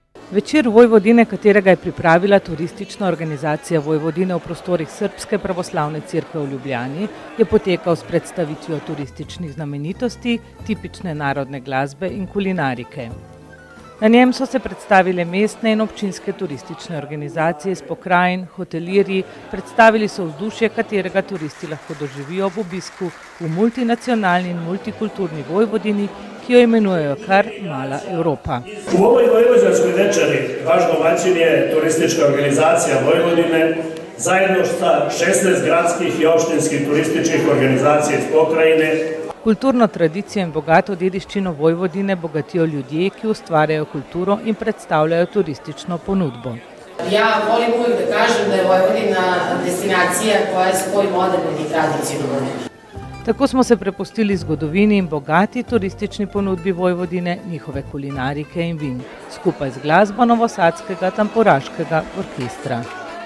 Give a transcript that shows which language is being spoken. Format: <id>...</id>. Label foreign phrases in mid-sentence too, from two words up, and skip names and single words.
<sl>Večer Vojvodine, katerega je pripravila turistična organizacija Vojvodine v prostorih Srbske pravoslavne cerkve v Ljubljani, je potekal s predstavitvijo turističnih znamenitosti, tipične narodne glasbe in kulinarike. Na njem so se predstavile mestne in občinske turistične organizacije iz pokrajin, hotelirji, predstavili so vzdušje, katerega turisti lahko doživijo ob obisku v multinacionalni in multikulturni Vojvodini, ki jo imenujejo kar Mala Evropa.</sl> <sr>U ovoj vojvođanskoj večeri vaš domaćin je turistička organizacija Vojvodine zajedno sa 16 gradskih i opštinskih turističkih organizacija iz pokrajine.</sr> <sl>Kulturno tradicijo in bogato dediščino Vojvodine bogatijo ljudje, ki ustvarjajo kulturo in predstavljajo turistično ponudbo.</sl> <sr>Ja volim uvijek da kažem da je Vojvodina destinacija koja spoji moderno i tradicionalno.</sr> <sl>Tako smo se prepustili zgodovini in bogati turistični ponudbi Vojvodine, njihove kulinarike in vin, skupaj z glasbo novosadskega tamburaškega orkestra.</sl>